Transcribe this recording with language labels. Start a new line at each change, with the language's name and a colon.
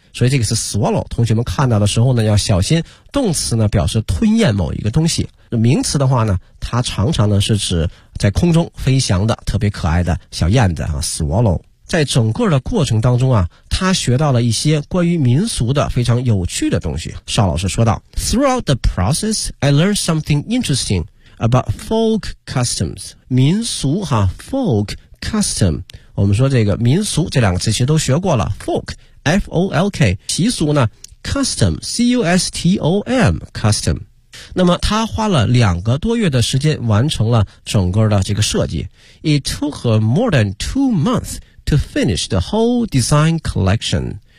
Chinese: 所以这个是 swallow， 同学们看到的时候呢要小心，动词呢表示吞咽某一个东西，名词的话呢它常常呢是指在空中飞翔的特别可爱的小燕子啊 swallow。在整个的过程当中啊，他学到了一些关于民俗的非常有趣的东西。邵老师说道
English: Throughout the process, I learned something interesting about folk customs.
Chinese: 民俗哈 ,folk custom. 我们说这个民俗这两个词其实都学过了 ,folk, F-O-L-K, 习俗呢 ,custom, C-U-S-T-O-M, custom. 那么他花了两个多月的时间完成了整个的这个设计。
English: It took her more than 2 months to finish the whole design collection.